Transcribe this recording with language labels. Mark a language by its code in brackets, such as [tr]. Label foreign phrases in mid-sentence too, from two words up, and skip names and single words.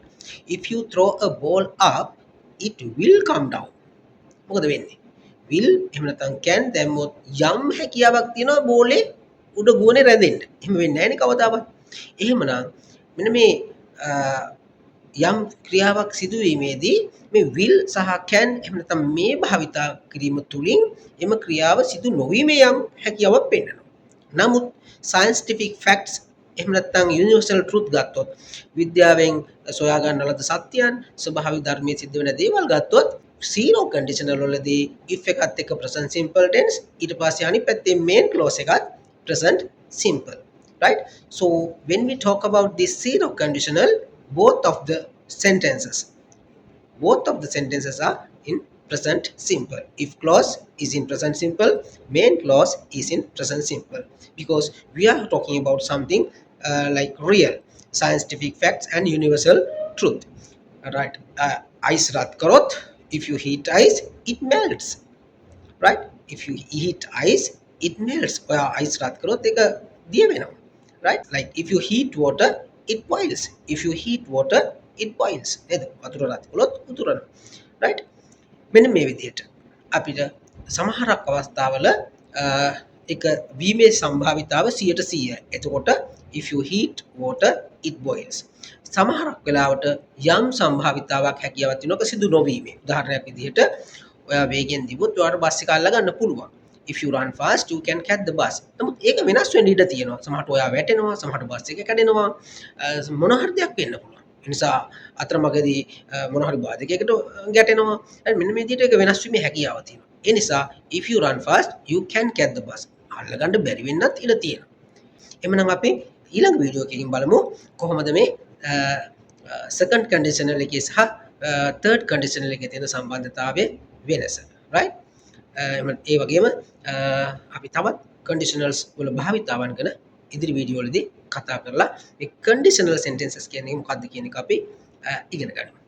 [en] If you throw a ball up, it will come down. [si] මොකද වෙන්නේ? will එහෙම නැත්නම් can දැම්මොත් යම් හැකියාවක් තියෙනවා බෝලේ උඩ ගුවනේ රැඳෙන්න. එහෙම වෙන්නේ නැහැ නේ කවදාවත්. එහෙමනම් මෙන්න මේ යම් ක්‍රියාවක් සිදුවීමේදී මේ will සහ can එහෙම නැත්නම් මේ භාවිතා කිරීම තුලින් එම ක්‍රියාව සිදු නොවීමේ යම් හැකියාවක් පෙන්වනවා. නමුත් [en] scientific facts [si] එහෙම නැත්නම් [en] universal truth [si] ගත්තොත් විද්‍යාවෙන් සොයා ගන්න ලද සත්‍යයන් ස්වභාවික ධර්මයේ සිද්ධ වෙන දේවල් ගත්තොත් [en] zero conditional [si] වලදී if එකත් එක්ක [en] present simple tense [si] ඊට පස්සේ අනිත් පැත්තේ [en] main clause [si] එකත් [en] present simple. Right? So when we talk about this zero conditional, both of the sentences are in present simple. If clause is in present simple, main clause is in present simple, because we are talking about something like real scientific facts and universal truth. Right? [si] අයිස් රත් කළොත්, [en] if you heat ice it melts. Right? If you heat ice it melts. [si] අයිස් රත් කළොත් එක දිය වෙනවා. [en] Right? Like if you heat water it boils. If you heat water it boils. [si] නේද? වතුර රත් කළොත් උතුරනවා. Right? මෙන්න මේ විදිහට අපිට සමහරක් අවස්ථාවල එක වීමේ සම්භාවිතාව 100%. [en] එතකොට if you heat water it boils. [si] සමහරක් වෙලාවට යම් සම්භාවිතාවක් හැකියාවක් තියෙනවා සිදු නොවීමේ. උදාහරණයක් විදිහට ඔයා වේගෙන් දිවුවොත් ඔයාට බස් එක අල්ල ගන්න පුළුවන්. [en] If you run fast you can catch the bus. [si] නමුත් ඒක වෙනස් වෙන්න ඉඩ තියෙනවා. සමහරට ඔයා වැටෙනවා, සමහරට බස් එක කැඩෙනවා, මොන හරි දෙයක් වෙන්න පුළුවන්. ඒ නිසා අතරමඟදී මොන හරි බාධකයකට ගැටෙනවා. මෙන්න මේ විදිහට ඒක වෙනස් වීමේ හැකියාව තියෙනවා. ඒ නිසා [en] if you run fast you can catch the bus. [si] අල්ල ගන්න බැරි වෙන්නත් ඉඩ තියෙනවා. එhmenan අපි ඊළඟ වීඩියෝ එකකින් බලමු කොහොමද මේ [en] second conditional [si] එකේ සහ [en] third conditional [si] එකේ තියෙන සම්බන්ධතාවය වෙනස. Right? ඒ වගේම අපි තවත් conditionals වල භාවිතාවන් ගැන ඉදිරි වීඩියෝ වලදී කතා කරලා මේ [en] conditional sentences [si] කියන්නේ මොකක්ද කියන එක අපි ඉගෙන ගන්නවා. right.